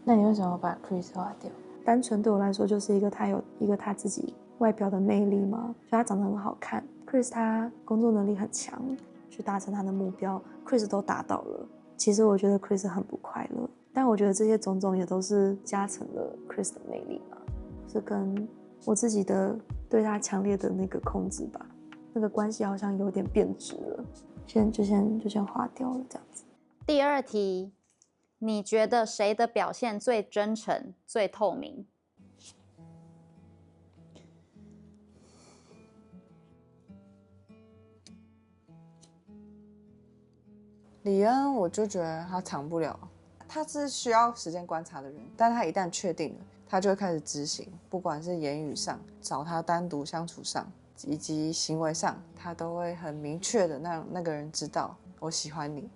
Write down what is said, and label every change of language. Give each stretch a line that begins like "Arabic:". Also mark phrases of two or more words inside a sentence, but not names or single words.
Chinese: 那你為什麼把 Chris 劃掉？單純對我來說，就是他有一個他自己外表的魅力嘛，就他長得很好看。Chris 他工作能力很強，去達成他的目標 ，Chris 都達到了。其實我覺得 Chris 很不快樂，但我覺得這些種種也都是加成了 Chris 的魅力嘛，是跟我自己的對他強烈的那個控制吧，那個關係好像有點變質了，先劃掉了這樣子。第二題，你覺得誰的表現最真誠、最透明？李恩，我就覺得他藏不了，他是需要時間觀察的人，但他一旦確定了，他就會開始執行，不管是言語上、找他單獨相處上，以及行為上，他都會很明確的讓那個人知道我喜歡你。